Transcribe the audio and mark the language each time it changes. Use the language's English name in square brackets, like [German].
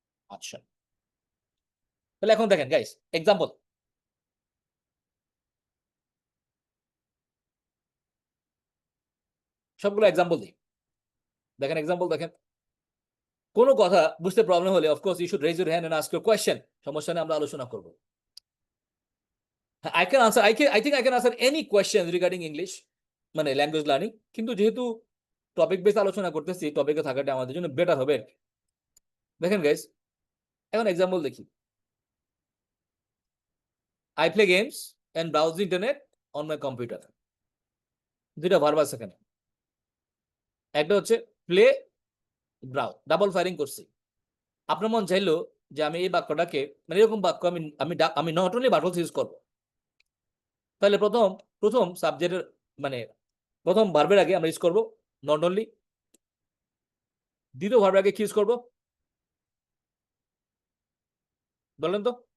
[Bangla] আচ্ছা, তাহলে এখন দেখেন গাইস, এক্সাম্পল। সবগুলো এক্সাম্পল দিই। দেখেন এক্সাম্পল দেখেন। কোনো কথা বুঝতে প্রবলেম হলে [English] Of course you should raise your hand and ask your question. [Bangla] সমস্যা নিয়ে আমরা আলোচনা করব। [English] I can answer, I think I can answer any questions regarding English, [Bangla] মানে ল্যাঙ্গুয়েজ লার্নিং। কিন্তু যেহেতু টপিক বেস আলোচনা করতেছি, টপিকে থাকাটা আমাদের জন্য বেটার হবে। দেখেন গাইস, এখন এক্সাম্পল দেখি। [English] I play games and browse the internet on my computer. [Bangla] দুইটা ভার্ব আছে এখানে। একটা হচ্ছে প্লে, ব্রাউজ, ডাবল ফায়ারিং করছি। আপনার মন চাইলো যে আমি এই বাক্যটাকে, মানে এরকম বাক্য আমি not only but also use করবো। তাহলে প্রথম সাবজেক্টের মানে প্রথম ভার্বের আগে আমরা ইউজ করবো নট অনলি, দ্বিতীয় ভার্বের আগে কি ইউজ করবো বলেন তো?